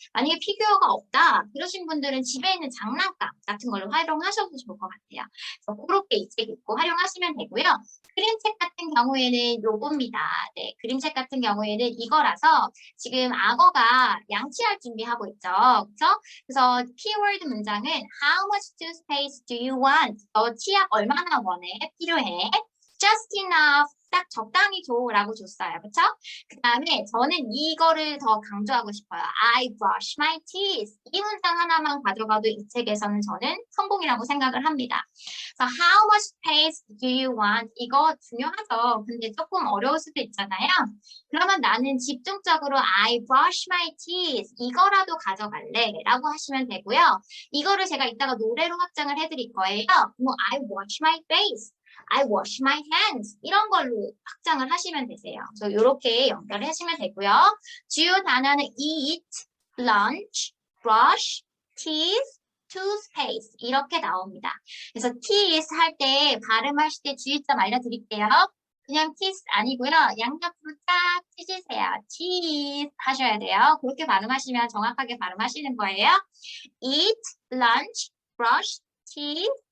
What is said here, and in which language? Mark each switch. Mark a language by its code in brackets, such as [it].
[ko] 만약에 피규어가 없다 그러신 분들은 집에 있는 장난감 같은 걸로 활용하셔도 좋을 것 같아요. 그래서 그렇게 이 책 읽고 활용하시면 되고요. 그림책 같은 경우에는 요겁니다. 네, 그림책 같은 경우에는 이거라서 지금 악어가 양치할 준비하고 있죠. 그렇죠? 그래서 키워드 문장은 [en] How much toothpaste do you want? [ko] 너 치약 얼마나 원해? 필요해? [en] Just enough. [ko] 딱 적당히 줘라고 줬어요. 그렇죠? 그 다음에 저는 이거를 더 강조하고 싶어요. [en] I brush my teeth. [ko] 이 문장 하나만 가져가도 이 책에서는 저는 성공이라고 생각을 합니다. 그래서 [en] how much paste do you want? [ko] 이거 중요하죠. 근데 조금 어려울 수도 있잖아요. 그러면 나는 집중적으로 [en] I brush my teeth [ko] 이거라도 가져갈래 라고 하시면 되고요. 이거를 제가 이따가 노래로 확장을 해드릴 거예요. [en] 뭐 I wash my face. I wash my hands. [ko] 이런 걸로 확장을 하시면 되세요. 그래서 이렇게 연결하시면 되고요. [en] 주요 단어는 eat, lunch, brush, teeth, toothpaste 이렇게 나옵니다. [ko] 그래서 teeth 할 때 발음하실 때 주의점 알려드릴게요. 그냥 teeth 아니고요. 양옆으로 딱 찢으세요. teeth 하셔야 돼요. 그렇게 발음하시면 정확하게 발음하시는 거예요. eat, lunch, brush, teeth,